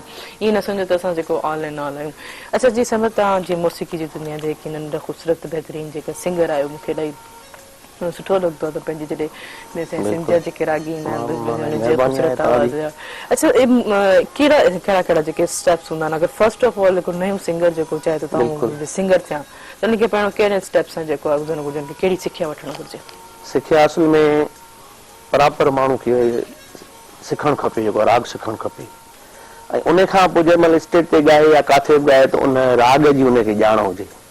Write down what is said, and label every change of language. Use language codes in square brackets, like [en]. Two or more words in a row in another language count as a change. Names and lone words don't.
[sd] ईअं न सम्झो त असां जेको ऑनलाइन आहियूं। अच्छा जी समझ तव्हां जी मौसीक़ी जी दुनिया जे हिकु नंढा ख़ूबसूरत बहितरीन जेका सिंगर आहियो मूंखे इलाही सुठो लॻंदो आहे त पंहिंजे जॾहिं सिंध जा जेके रागी ईंदा आहिनि ख़ूबसूरत आवाज़ जा अच्छा कहिड़ा कहिड़ा जेके स्टेप्स हूंदा आहिनि अगरि [en] first of all [sd] हिकु नयो सिंगर जेको चाहे त तव्हां सिंगर थिया त उनखे पहिरियों कहिड़े स्टेप्स सां जेको आहे गुज़रणु घुरिजे कहिड़ी सिखिया वठणु घुरिजे? सिखिया असल में बराबरि माण्हू खे सिखणु खपे जेको राग सिखणु खपे ऐं उन खां पोइ जंहिं महिल स्टेज ते ॻाए या किथे बि ॻाए त उन राग जी उनखे ॼाण हुजे